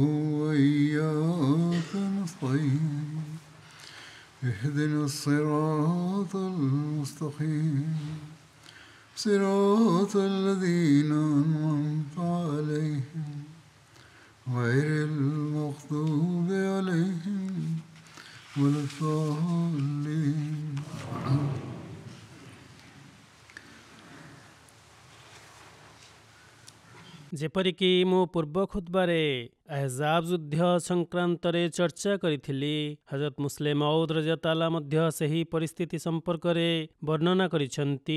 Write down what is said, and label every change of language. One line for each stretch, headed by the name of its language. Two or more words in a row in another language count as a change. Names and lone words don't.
Arabic: وإياك نستعين اهدنا الصراط المستقيم صراط الذين أنعمت عليهم غير المغضوب عليهم ولا الضالين
Odia: ଯେପରିକି ମୁଁ ପୂର୍ବ ଖୁତବାରେ ଆହଜାବ୍ ଯୁଦ୍ଧ ସଂକ୍ରାନ୍ତରେ ଚର୍ଚ୍ଚା କରିଥିଲି, ହଜରତ ମୁସଲିମ ମଉଦ ରଜିୟଲ୍ଲାହୁ ମଧ୍ୟ ସେହି ପରିସ୍ଥିତି ସମ୍ପର୍କରେ ବର୍ଣ୍ଣନା କରିଛନ୍ତି।